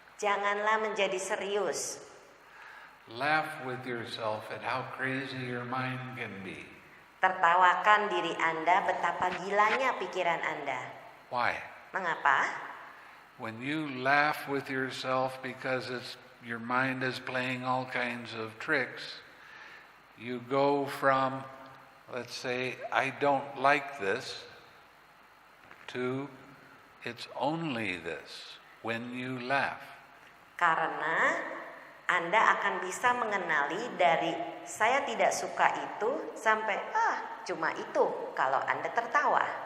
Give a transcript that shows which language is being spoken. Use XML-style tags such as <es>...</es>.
<id>Janganlah menjadi serius.</id> <en>Laugh with yourself at how crazy your mind can be.</en> <id>Tertawakan diri Anda betapa gilanya pikiran Anda.</id> <en>Why?</en> <id>Mengapa?</id> <en>When you laugh with yourself because your mind is playing all kinds of tricks, you go from, let's say, I don't like this, to it's only this when you laugh.</en> <id>Karena Anda akan bisa mengenali dari saya tidak suka itu sampai cuma itu kalau Anda tertawa.</id>